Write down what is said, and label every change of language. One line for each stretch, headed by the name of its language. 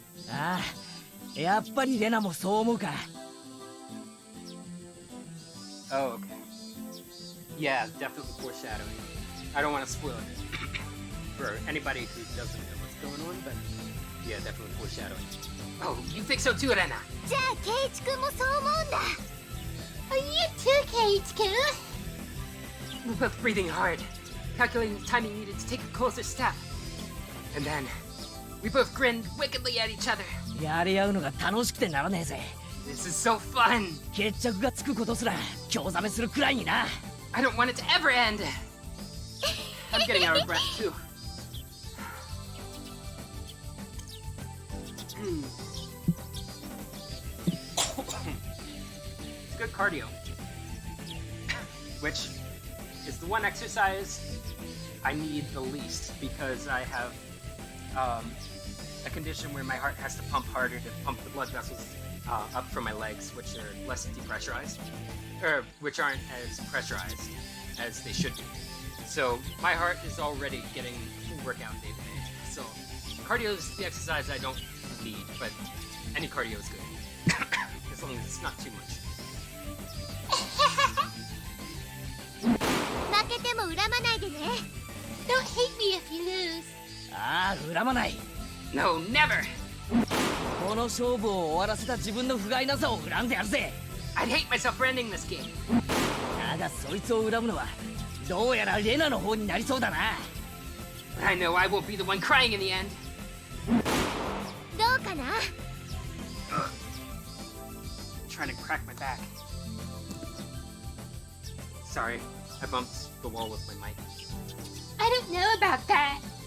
Japanese: Ah, やっぱりレナもそう思うか。
English: Oh, okay. Yeah, definitely foreshadowing. I don't want to spoil it for anybody who doesn't know what's going on, but yeah, definitely foreshadowing. Oh, you think so too, Rena?
Japanese: じゃあケイチ君もそう思うんだ。
English: Are you too, Kate-kun? We're both breathing hard, calculating the timing needed to take a closer step. And then, we both grinned wickedly at each other.
Japanese: やり合うのが楽しくてならねえぜ。
English: This is so fun!
Japanese: 決着がつくことすら興ざめするくらいにな。
English: I don't want it to ever end! I'm getting out of breath too. It's good cardio. Which is the one exercise I need the least because I have a condition where my heart has to pump harder to pump the blood vessels up from my legs, which are less depressurized, or which aren't as pressurized as they should be. So my heart is already getting full workout day to day. So cardio is the exercise I don't need, but any cardio is good, as long as it's not too much.
Japanese: 負けても恨まないでね。
English: Don't hate me if you lose.
Japanese: ああ、恨まない。
English: No, never!
Japanese: この勝負を終わらせた自分の不甲斐なさを恨んでやるぜ。
English: I'd hate myself for ending this game.
Japanese: だがそいつを恨むのはどうやらレナの方になりそうだな。
English: But I know I won't be the one crying in the end.
Japanese: どうかな？
English: Trying to crack my back. Sorry, I bumped the wall with my mic. I don't know about that.